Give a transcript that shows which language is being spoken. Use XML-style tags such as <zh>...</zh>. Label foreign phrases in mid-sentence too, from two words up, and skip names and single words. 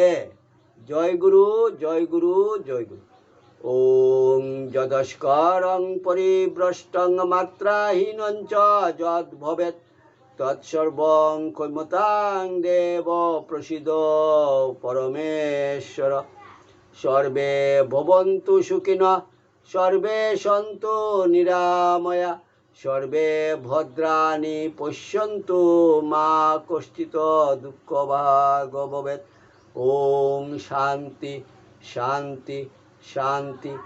<bn>জয় গুরু, জয় গুরু, জয় গুরু।</bn> <sa>ওং যদস্করং পরিভ্রষ্টং মাত্রাহীনং চ যদ্ভবেৎ তৎসর্বং ক্ষমতাং দেব প্রসিদ পরমেশ্বর। সর্বে ভবন্তু সুখিনঃ, সর্বে সন্তু নিরাময়া, সর্বে ভদ্রাণি পশ্যন্তু মা কষ্টিত দুঃখভাগ ভবেৎ। ওম শান্তি শান্তি শান্তি।</sa>